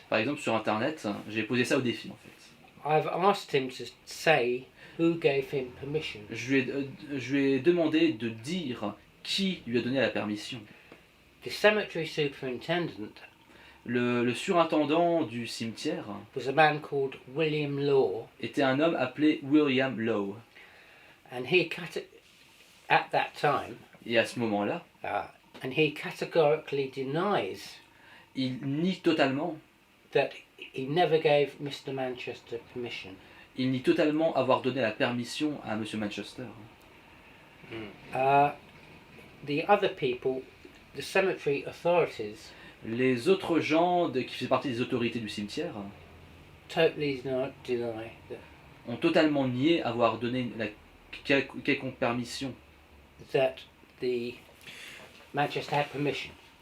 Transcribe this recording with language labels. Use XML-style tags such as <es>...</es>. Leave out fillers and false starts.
<fr>Par exemple, sur Internet, j'ai posé ça au défi, en fait.</fr> <en>I've asked him to say who gave him permission.</en> <fr>Je lui ai demandé de dire qui lui a donné la permission.</fr> <en>The cemetery superintendent</en> <fr>Le surintendant du cimetière</fr> <en>was a man called William Law,</en> <fr>était un homme appelé William Lowe.</fr> <en>and he at that time,</en> <fr>Et à ce moment-là,</fr> <en>and he categorically denies</en> <fr>il nie totalement,</fr> <en>that he never gave Mr. Manchester permission.</en> <fr>il nie totalement avoir donné la permission à M. Manchester.</fr> <en>The other people, the cemetery authorities,</en> <fr>Les autres gens qui faisaient partie des autorités du cimetière</fr> <en>totally deny that,</en> <fr>ont totalement nié avoir donné la quelconque permission</fr> <en>that the Manchester had permission.</en>